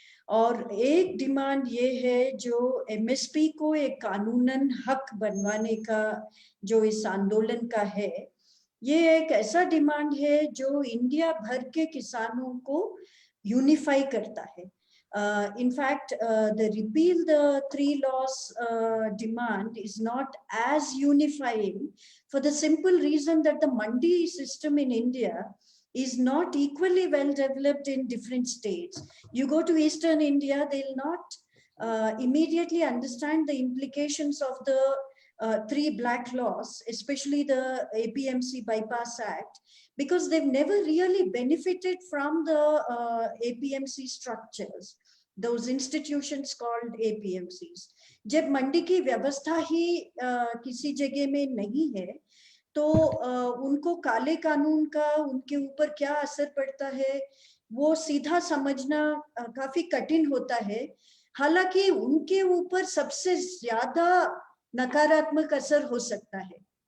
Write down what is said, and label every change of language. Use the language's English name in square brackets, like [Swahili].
[Hindi] और एक डिमांड ये है जो एमएसपी को एक कानूनन हक बनवाने का जो इस आंदोलन का है, ये एक ऐसा डिमांड है जो इंडिया भर के किसानों को यूनिफाई करता है। [English] In fact, the repeal the 3 laws demand is not as unifying for the simple reason that the mandi system in India is not equally well developed in different states. You go to Eastern India, they'll not immediately understand the implications of the 3 black laws, especially the APMC Bypass Act, because they've never really benefited from the APMC structures, those institutions called APMCs. [Hindi] जब मंडी की व्यवस्था ही किसी जगह में नहीं है, तो उनको काले कानून का उनके ऊपर क्या असर पड़ता है वो सीधा समझना काफी कठिन होता है। हालांकि उनके ऊपर सबसे ज्यादा नकारात्मक असर हो सकता है।